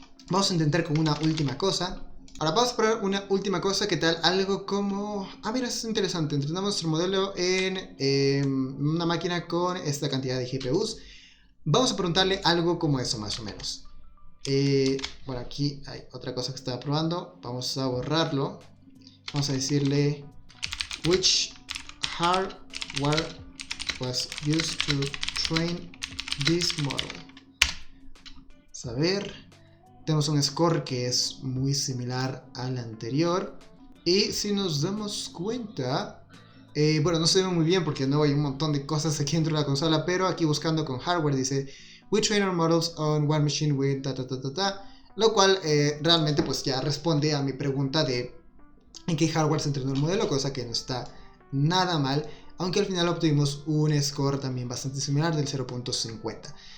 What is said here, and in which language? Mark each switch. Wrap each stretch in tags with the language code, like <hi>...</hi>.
<es>Vamos a intentar con una última cosa. Ahora vamos a probar una última cosa, ¿qué tal? Algo como... Ah, mira, eso es interesante. Entrenamos nuestro modelo en una máquina con esta cantidad de GPUs. Vamos a preguntarle algo como eso, más o menos. Bueno, aquí hay otra cosa que estaba probando. Vamos a borrarlo. Vamos a decirle...</es> <en>Which hardware was used to train this model?</en> <es>Vamos a ver... Tenemos un score que es muy similar al anterior. Y si nos damos cuenta, bueno, no se ve muy bien porque no hay un montón de cosas aquí dentro de la consola, pero aquí buscando con hardware dice</es> <en>we train our models on one machine with</en> <es>lo cual realmente pues ya responde a mi pregunta de en qué hardware se entrenó el modelo, cosa que no está nada mal, aunque al final obtuvimos un score también bastante similar del 0.50.</es>